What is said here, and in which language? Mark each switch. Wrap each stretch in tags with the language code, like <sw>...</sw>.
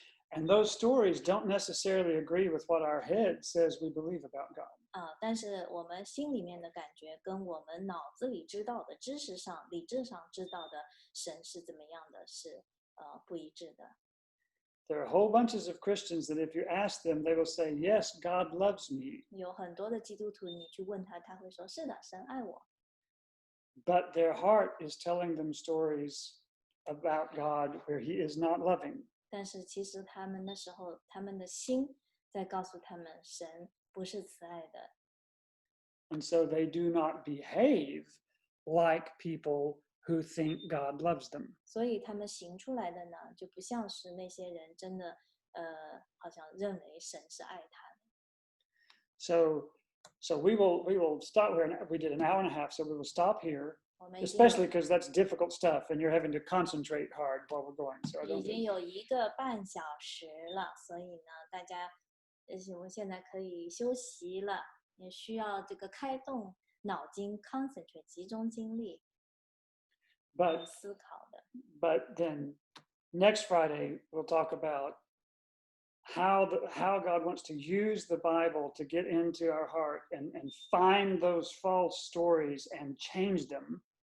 <en>And those stories don't necessarily agree with what our head says we believe about God.</en> <zh>但是我们心里面的感觉跟我们脑子里知道的知识上、理智上知道的神是怎么样的，是不一致的。</zh> <en>There are whole bunches of Christians that if you ask them, they will say, yes, God loves me.</en> <zh>有很多的基督徒，你去问他，他会说：“是的，神爱我。”</zh> <en>But their heart is telling them stories about God where He is not loving.</en> <zh>但是其实他们那时候，他们的心在告诉他们，神不是慈爱的。</zh> <en>And so they do not behave like people who think God loves them.</en> <zh>所以他们行出来的呢，就不像是那些人真的，好像认为神是爱他的。</zh> <en>So we will stop. We did an hour and a half, so we will stop here.</en> <zh>我们已经</zh> <en>Especially because that's difficult stuff, and you're having to concentrate hard while we're going. So I</en> <zh>已</zh> <en>don't</en> <zh>经</zh> <en>think.</en> <zh>有1个半小时了，所以呢，大家，我们现在可以休息了，也需要这个开动脑筋 ，concentrate 集中精力，思考的。</zh> <en>But then next Friday we'll talk about how God wants to use the Bible to get into our heart and find those false stories and change them.</en>